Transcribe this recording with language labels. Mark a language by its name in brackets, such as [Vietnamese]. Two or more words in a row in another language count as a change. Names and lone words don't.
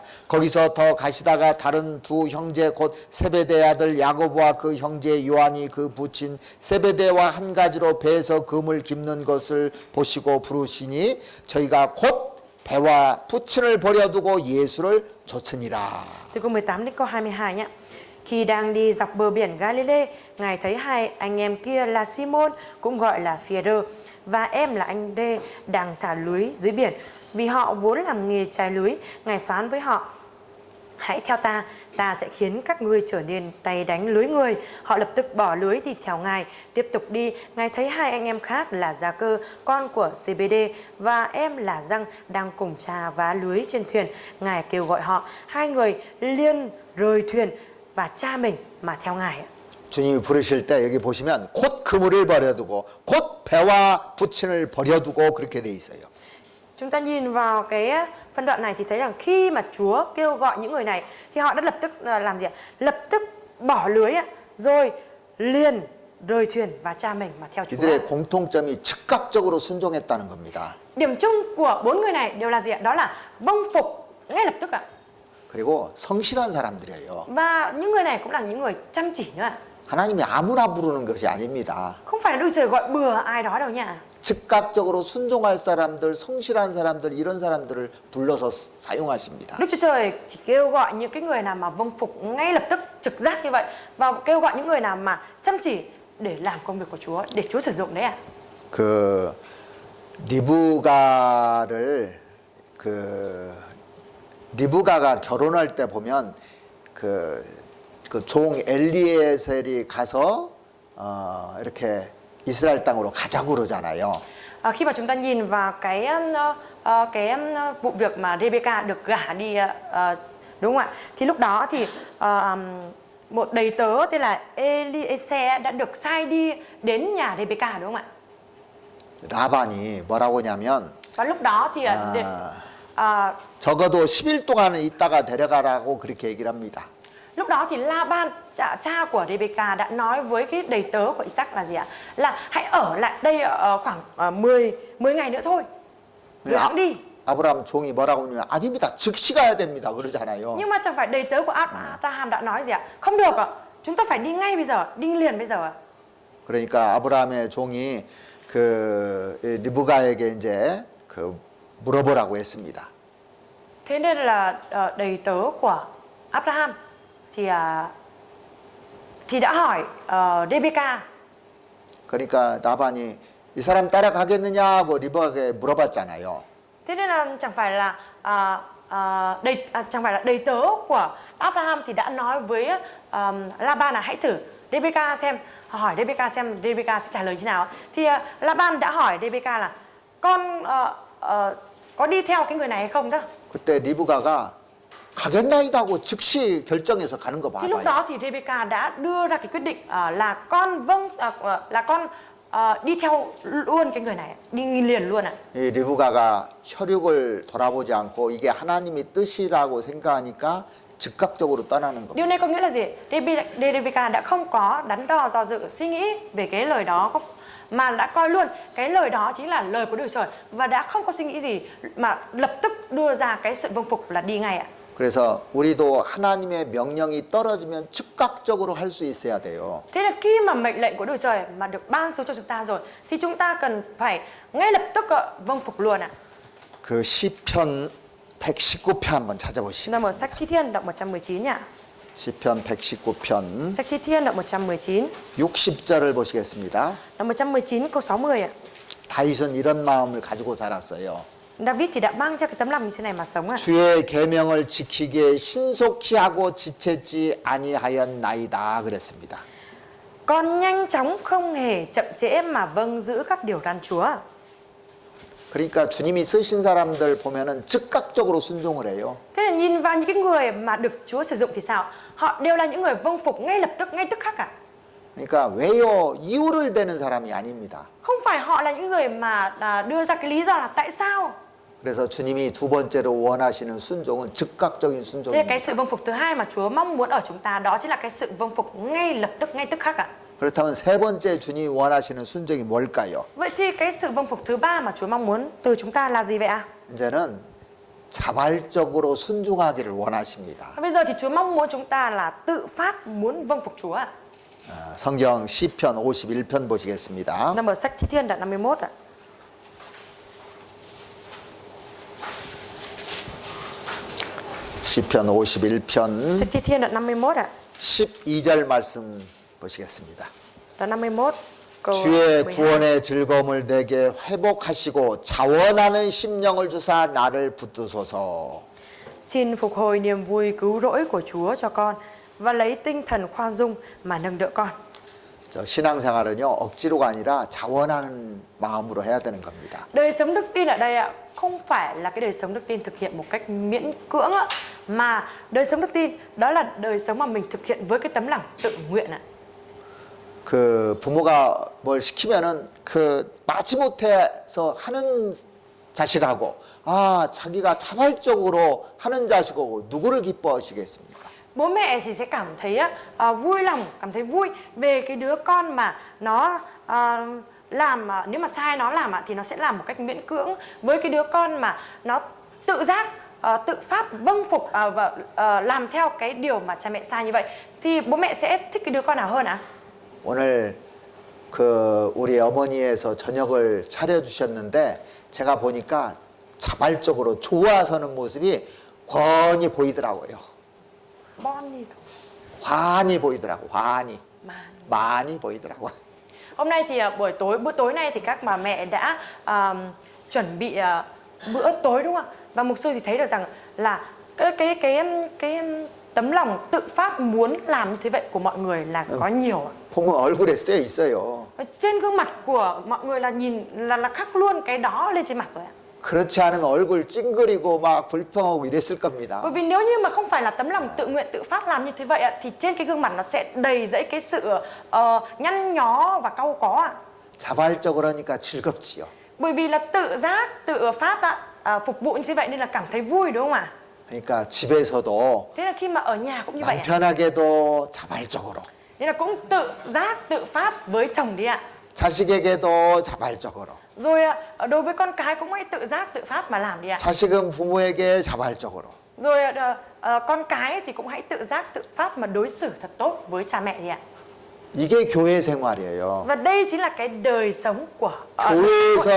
[Korean] 거기서 더 가시다가 다른 두 형제 곧 세베대의 아들 야고보와 그 형제 요한이 그 부친 세베대와 한 가지로 배에서 금을 깁는 것을 보시고 부르시니 저희가 곧 배와 부친을 버려두고 예수를 좇으니라. [Vietnamese] Từ câu 18 đến câu 22 nhé. Khi đang đi dọc bờ biển Galilee, Ngài thấy hai anh em kia là Simon, cũng gọi là Phi-e-rơ, và em là anh Đê đang thả lưới dưới biển. Vì họ vốn làm nghề chài lưới, Ngài phán với họ: hãy theo ta, ta sẽ khiến các ngươi trở nên tay đánh lưới người. Họ lập tức bỏ lưới đi theo Ngài. Tiếp tục đi, Ngài thấy hai anh em khác là Gia-cơ, con của Zê-bê-đê, và em là Giăng đang cùng cha vá lưới trên thuyền. Ngài kêu gọi họ, hai người liền rời thuyền và cha mình mà theo Ngài. [Korean] 주님이 부르실 때 여기 보시면 곧 그물을 버려두고 곧 배와 부친을 버려두고 그렇게 돼 있어요. [Vietnamese] Chúng ta nhìn vào cái phân đoạn này thì thấy rằng khi mà Chúa kêu gọi những người này thì họ đã lập tức làm gì ạ? Lập tức bỏ lưới rồi liền rời thuyền và cha mình mà theo Chúa. [Korean] 이들의 공통점이 즉각적으로 순종했다는 겁니다. [Vietnamese] Điểm chung của 4 người này đều là gì ạ? Đó là vâng phục ngay lập tức ạ. [Korean] 그리고 성실한 사람들이에요. [Vietnamese] Và những người này cũng là những người chăm chỉ nữa ạ. [Korean] 하나님이 아무나 부르는 것이 아닙니다. [Vietnamese] Không phải là Đức Trời gọi bừa ai đó đâu nha. [Korean] 즉각적으로 순종할 사람들, 성실한 사람들, 이런 사람들을 불러서 사용하십니다. [Vietnamese] Đức Chúa Trời chỉ kêu gọi những cái người nào mà vâng phục ngay lập tức, trực giác như vậy, và kêu gọi những người nào mà chăm chỉ để làm công việc của Chúa, để Chúa sử dụng đấy ạ. [Korean] 그 리브가가 결혼할 때 보면 그 종 엘리에셀이 가서 이렇게 이스라엘 땅으로 가자고 그러잖아요. [Vietnamese] Khi mà chúng ta nhìn vào cái vụ việc mà Rebecca được gả đi, đúng không ạ? Thì lúc đó thì một đầy tớ tên là Eliezer đã được sai đi đến nhà Rebecca, đúng không ạ? [Korean] 라반이 뭐라고 하냐면 [Vietnamese] Và lúc đó thì [Korean] 적어도 10일 동안은 있다가 데려가라고 그렇게 얘기를 합니다. [Vietnamese] lúc đó thì Laban, cha của Rebecca đã nói với cái đầy tớ của Isaac là gì ạ? Là hãy ở lại đây khoảng 10 ngày nữa thôi. Rồi hãng đi. [Korean] 아브라함 종이 뭐라고 하냐면 아닙니다. 즉시 가야 됩니다. 그러잖아요. [Vietnamese] Nhưng mà chẳng phải đầy tớ của Abraham đã nói gì ạ? Không được ạ. Chúng ta phải đi ngay bây giờ, đi liền bây giờ ạ. [Korean] 그러니까 아브라함의 종이 그 리브가에게 이제 그 물어보라고 했습니다. [Vietnamese] Thế nên là đầy tớ của Abraham thì đã hỏi Rebecca. [Korean] 그러니까 라반이 이 사람 따라가겠느냐고 리브가에게 물어봤잖아요. [Vietnamese] Thế nên là chẳng phải là đầy tớ của Abraham thì đã nói với Laban là hãy thử Rebecca xem, hỏi Rebecca xem Rebecca sẽ trả lời thế nào. Thì Laban đã hỏi Rebecca là con có đi theo cái người này hay không đó. [Korean] 그때 리브가가 가겠나이다 하고 즉시 결정해서 가는 거 [Vietnamese] Thì lúc [Korean] 봐봐요. [Vietnamese] đó thì Rebecca đã đưa ra cái quyết định là con đi theo luôn cái người này, đi liền luôn ạ. [Korean] 이 리브가가 혈육을 돌아보지 않고 이게 하나님의 뜻이라고 생각하니까 즉각적으로 떠나는 겁니다. [Vietnamese] Điều này có nghĩa là gì? Rebecca đã không có đắn đo do dự suy nghĩ về cái lời đó, mà đã coi luôn cái lời đó chính là lời của Đức Trời, và đã không có suy nghĩ gì mà lập tức đưa ra cái sự vâng phục là đi ngay ạ. [Korean] 그래서 우리도 하나님의 명령이 떨어지면 즉각적으로 할 수 있어야 돼요. [Vietnamese] Thế là khi mà mệnh lệnh của Đức Trời mà được ban xuống cho chúng ta rồi thì chúng ta cần phải ngay lập tức vâng phục luôn ạ. [Korean] 그 시편 119편 한번 [Vietnamese] Chúng ta mở [Korean] 찾아보시겠습니다. [Vietnamese] sách Thi Thiên đoạn 119 nhá. [Korean] 시편 119편 [Vietnamese] Sách Thi Thiên đoạn 119, [Korean] 60절을 보시겠습니다. [Vietnamese] đoạn 119 câu 60 ạ. [Korean] 다윗은 이런 마음을 가지고 살았어요. [Vietnamese] David thì đã mang theo cái tấm lòng như thế này mà sống ạ. [Korean] 주의 계명을 지키기에 신속히 하고 지체지 아니하였나이다 그랬습니다. [Vietnamese] Con nhanh chóng không hề chậm trễ mà vâng giữ các điều răn Chúa. [Korean] 그러니까 주님이 쓰신 사람들 보면은 즉각적으로 순종을 해요. [Vietnamese] Thế là nhìn vào những cái người mà được Chúa sử dụng thì sao? Họ đều là những người vâng phục ngay lập tức, ngay tức khắc ạ. [Korean] 그러니까 왜요? 이유를 대는 사람이 아닙니다. [Vietnamese] Không phải họ là những người mà đưa ra cái lý do là tại sao. [Korean] 그래서 주님이 두 번째로 원하시는 순종은 즉각적인 [Vietnamese] Thế [Korean] 순종입니다. [Vietnamese] cái sự vâng phục thứ hai mà Chúa mong muốn ở chúng ta đó chính là cái sự vâng phục ngay lập tức, ngay tức khắc ạ. [Korean] 그렇다면 세 번째 주님이 원하시는 순종이 뭘까요? [Vietnamese] Vậy thì cái sự vâng phục thứ ba mà Chúa mong muốn từ chúng ta là gì vậy ạ? [Korean] 이제는 자발적으로 순종하기를 원하십니다. [Vietnamese] Bây giờ thì Chúa mong muốn chúng ta là tự phát muốn vâng phục Chúa ạ. [Korean] 성경 시편 51편 보시겠습니다. [Vietnamese] Nằm ở sách Thi Thiên đoạn 51 ạ. [Korean] 시편 51편 [Vietnamese] Sách Thi Thiên đoạn 51 ạ. [Korean] 12절 말씀 보시겠습니다. [Vietnamese] Đoạn 51 câu [Korean] 주의 [Vietnamese] 12. [Korean] 구원의 즐거움을 내게 회복하시고 자원하는 심령을 주사 나를 붙드소서. [Vietnamese] Xin phục hồi niềm vui cứu rỗi của Chúa cho con và lấy tinh thần khoan dung mà nâng đỡ con. [Korean] 저 신앙생활은요 억지로가 아니라 자원하는 마음으로 해야 되는 겁니다. [Vietnamese] Đời sống đức tin ở đây ạ, không phải là cái đời sống đức tin thực hiện một cách miễn cưỡng ạ, mà đời sống đức tin đó là đời sống mà mình thực hiện với cái tấm lòng tự nguyện ạ. [Korean] 그 부모가 뭘 시키면은 그 마지못해서 하는 자식하고 자기가 자발적으로 하는 자식하고 누구를 기뻐하시겠습니까? [Vietnamese] Bố mẹ thì sẽ cảm thấy vui lòng, cảm thấy vui về cái đứa con mà nó làm, nếu mà sai nó làm thì nó sẽ làm một cách miễn cưỡng, với cái đứa con mà nó tự giác tự phát vâng phục và làm theo cái điều mà cha mẹ sai như vậy, thì bố mẹ sẽ thích cái đứa con nào hơn ạ? [Korean] 오늘 그 우리 어머니에서 저녁을 차려주셨는데 제가 보니까 자발적으로 좋아서는 모습이 훤히 보이더라고요. Bonnie 환히 보이더라고. 환히. [Vietnamese] mà [Korean] 많이 보이더라고. [Vietnamese] hôm nay thì bữa tối nay thì các bà mẹ đã chuẩn bị bữa tối đúng không ạ? Và mục sư thì thấy được rằng là cái tấm lòng tự phát muốn làm như thế vậy của mọi người là có nhiều ạ. [Korean] 보면 얼굴에 쓰여 있어요. [Vietnamese] Và trên gương mặt của mọi người là nhìn là khắc luôn cái đó lên trên mặt rồi ạ. [Korean] 그렇지 않으면 얼굴 찡그리고 막 불평하고 이랬을 겁니다. [Vietnamese] Bởi vì nếu như mà không phải là tấm lòng tự nguyện tự phát làm như thế vậy ạ, thì trên cái gương mặt nó sẽ đầy dẫy cái sự nhăn nhó và cau có ạ. [Korean] 자발적으로 하니까 즐겁지요. [Vietnamese] Bởi vì là tự giác, tự phát ạ, phục vụ như thế vậy nên là cảm thấy vui đúng không ạ? [Korean] 그러니까 집에서도 [Vietnamese] Thế là khi mà ở nhà cũng như vậy ạ. [Korean] 남편에게도 자발적으로, [Vietnamese] Nên là cũng tự giác, tự phát với chồng đi ạ. [Korean] 자식에게도 자발적으로, [Vietnamese] Rồi đối với con cái cũng hãy tự giác, tự phát mà làm đi ạ. [Korean] 자식은 부모에게 자발적으로. [Vietnamese] Rồi con cái thì cũng hãy tự giác, tự phát mà đối xử thật tốt với cha mẹ đi ạ. [Korean] 이게 교회 생활이에요. [Vietnamese] Và đây chính là cái đời sống của hội thánh